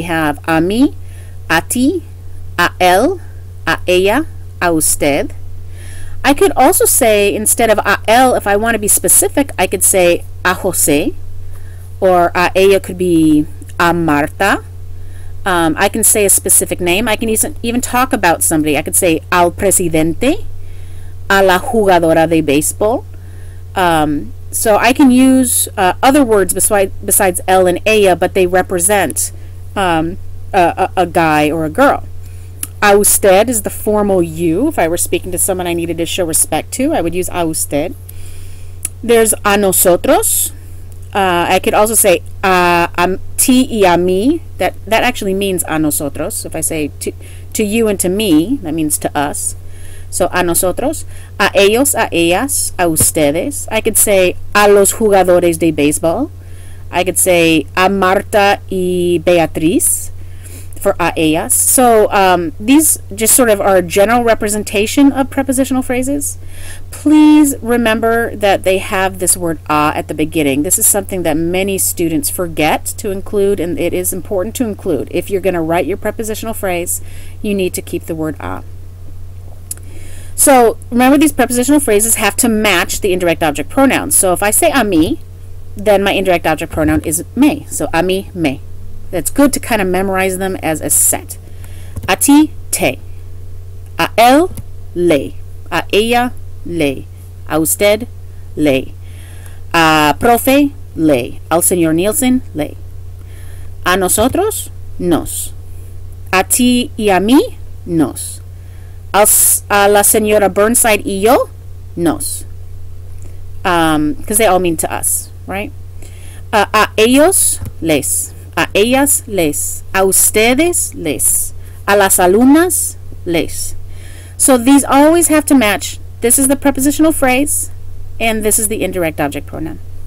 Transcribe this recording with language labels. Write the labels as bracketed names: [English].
[English] We have [Spanish] a mí, a ti, a él, a ella, a usted. [English] I could also say, instead of [Spanish] a él, [English] if I want to be specific, I could say a José, or [Spanish] a ella [English] could be a Marta. I can say a specific name. I can even talk about somebody. I could say [Spanish] al presidente, a la jugadora de béisbol. [English] So I can use other words besides el and ella, but they represent a guy or a girl. A usted is the formal you. If I were speaking to someone I needed to show respect to, I would use a usted. There's [Spanish] a nosotros. [English] I could also say [Spanish] a ti y a mí. [English] That actually means a nosotros. If I say to you and to me, that means to us. [Spanish] So a nosotros, a ellos, a ellas, a ustedes. [English] I could say [Spanish] a los jugadores de béisbol. [English] I could say a Marta y Beatriz for [Spanish] a ellas. [English] So these just sort of are a general representation of prepositional phrases. Please remember that they have this word a at the beginning. This is something that many students forget to include, and it is important to include. If you're going to write your prepositional phrase, you need to keep the word a. So remember, these prepositional phrases have to match the indirect object pronouns. So if I say a mí, then my indirect object pronoun is me. So [Spanish] a mí, me. [English] It's good to kind of memorize them as a set. [Spanish] A ti, te. A él, le. A ella, le. A usted, le. A profe, le. Al señor Nielsen, le. A nosotros, nos. A ti y a mí, nos. A la señora Burnside y yo, nos. [English] Because they all mean to us, right? [Spanish] A ellos, les. A ellas, les. A ustedes, les. A las alumnas, les. [English] So these always have to match. This is the prepositional phrase, and this is the indirect object pronoun.